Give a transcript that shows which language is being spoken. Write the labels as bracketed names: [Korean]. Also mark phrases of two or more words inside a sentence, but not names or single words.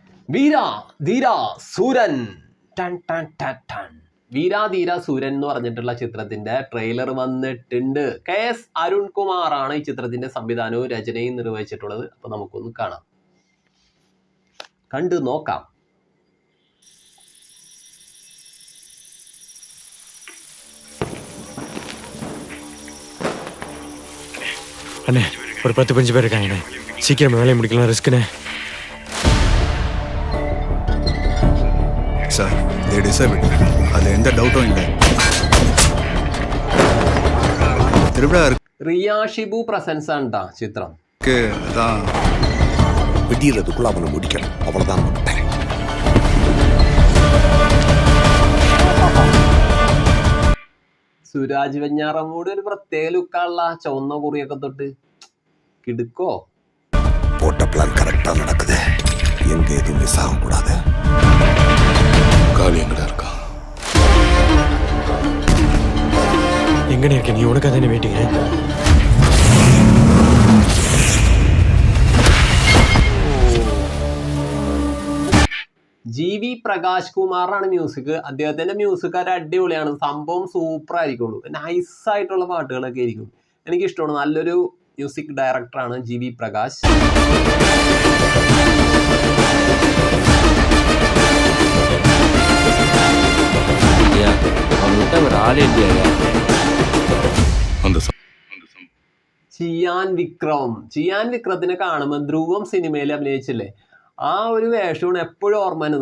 [Malayalam] വീര ധീര സൂരൻ ടൺ ടൺ ടൺ ടൺ. വീരാധീര സൂരൻ എന്ന് പറഞ്ഞിട്ടുള്ള ചിത്രത്തിന്റെ ട്രെയിലർ വന്നിട്ടുണ്ട്. KS അരുൺകുമാർ ആണ് ഈ ചിത്രത്തിന്റെ സംവിധാനവും രചനയും നിർവഹിച്ചിട്ടുള്ളത്. അപ്പൊ നമുക്കൊന്ന് കാണാം, കണ്ടു നോക്കാം. [Tamil] அண்ணே ஒரு 10-15 பேர் இருக்காங்கண்ணே, சீக்கிரம் வேலையை முடிக்கலாம், ரிஸ்க்குண்ணே. [English] சார் they deserve it. [Tamil] அதில் எந்த டவுட்டும் இல்லை. திருவிழா [Malayalam] റിയ ഷിബു പ്രസൻസ് ആണ് ചിത്രം. [Tamil] அதான் வெடிக்கிறதுக்குள்ள அவனை முடிக்கணும், அவ்வளவுதான். [Malayalam] സുരാജ് വെഞ്ഞാറമ്മൂട് ഒരു പ്രത്യേക ലുക്കാണുള്ള, ചുവന്ന കുറിയൊക്കെ തൊട്ട് കിടുക്കോ. [Tamil] போட்ட பிளான் கரெக்டா நடக்குது, எங்க எதுவும் மிஸ் ஆகக்கூடாது. காலி எங்கடா இருக்கா? எங்கண்ணே இருக்க நீ? உனக்கு தானே வெயிட்டிங்க. [Malayalam] GV പ്രകാശ് കുമാറാണ് മ്യൂസിക്. അദ്ദേഹത്തിന്റെ മ്യൂസിക് ഒരു അടിപൊളിയാണ്, സംഭവം സൂപ്പർ ആയിരിക്കുള്ളൂ, നൈസായിട്ടുള്ള പാട്ടുകളൊക്കെ ആയിരിക്കും. എനിക്കിഷ്ടമാണ്, നല്ലൊരു [English] music director [Malayalam] GV പ്രകാശ്. ചിയാൻ വിക്രത്തിനെ കാണുമ്പോൾ ധ്രുവം സിനിമയിൽ അഭിനയിച്ചില്ലേ, ആ ഒരു വേഷമാണ് എപ്പോഴും ഓർമ്മ വരുന്നത്.